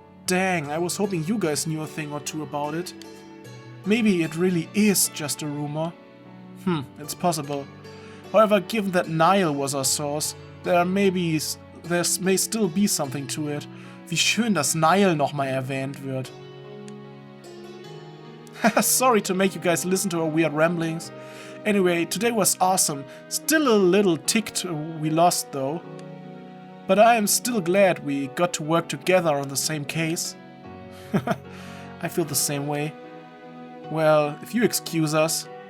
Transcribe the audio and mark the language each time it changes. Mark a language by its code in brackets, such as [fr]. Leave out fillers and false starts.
[en] Dang, I was hoping you guys knew a thing or two about it. Maybe it really is just a rumor. It's possible. However, given that Nile was our source, there may still be something to it. [de] Wie schön, dass Nile nochmal erwähnt wird. [en] Sorry to make you guys listen to our weird ramblings. Anyway, today was awesome. Still a little ticked we lost though. But I am still glad we got to work together on the same case. I feel the same way. Well, if you excuse us.